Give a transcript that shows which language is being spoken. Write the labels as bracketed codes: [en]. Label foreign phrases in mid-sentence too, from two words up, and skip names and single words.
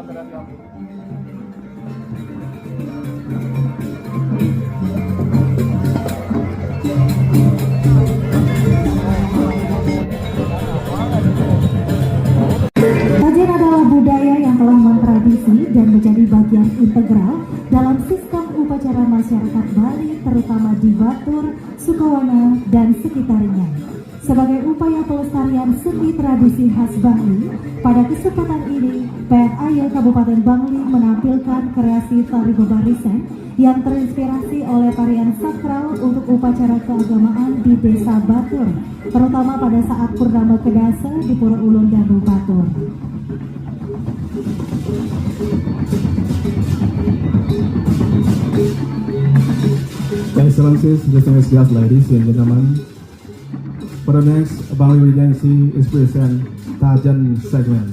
[id] Sajian adalah budaya yang telah mentradisi dan menjadi bagian integral dalam sistem upacara masyarakat Bali, terutama di Batur, Sukawana, dan sekitarnya. Sebagai upaya pelestarian seni tradisi khas Bali, pada kesempatan ini, PNAY Kabupaten Bangli menampilkan kreasi tari bebarisen yang terinspirasi oleh tarian sakral untuk upacara keagamaan di Desa Batur, terutama pada saat Purnama Kedasa di Pura Ulun Danu Batur. [en] Excellencies, distinguished guests, ladies and gentlemen. For the next, Bali Regency is present Tajan segment.